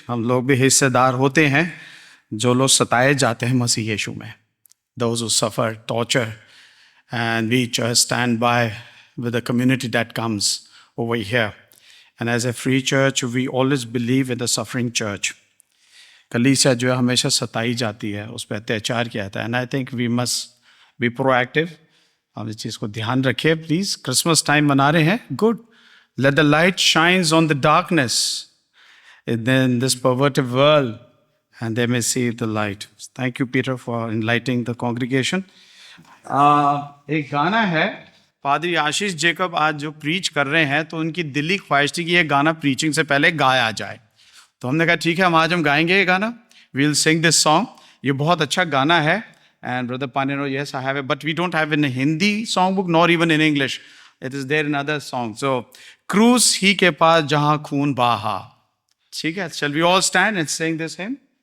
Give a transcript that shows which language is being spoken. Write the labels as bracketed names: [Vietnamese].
[Hindi] हम लोग भी हिस्सेदार होते हैं जो लोग सताए जाते हैं मसीह यीशु में. [English] Those who suffer torture, and we just stand by with the community that comes over here. And as a free church, we always believe in the suffering church. [Hindi] कलीसिया जो है हमेशा सताई जाती है, उस पर अत्याचार किया जाता है. [English] And I think we must be proactive. [Hindi] हम इस चीज़ को ध्यान रखें प्लीज़. क्रिसमस टाइम मना रहे हैं, good. [English] Let the light shines on the darkness in this perverted world, and they may see the light. Thank you, Peter, for enlightening the congregation. [Hindi] एक गाना है, पादरी आशीष जेकब आज जो प्रीच कर रहे हैं, तो उनकी दिली ख्वाहिश थी कि ये गाना प्रीचिंग से पहले गाया जाए. तो हमने कहा ठीक है, आज हम गाएंगे ये गाना. [English] We'll sing this song. [Hindi] ये बहुत अच्छा गाना है. [English] And Brother Panino, yes, I have it, but we don't have it in a Hindi songbook, nor even in English. It is there in other songs. [Hindi] So, क्रूस ही के पास जहां खून बहा. ठीक है, [English] shall we all stand and sing this hymn?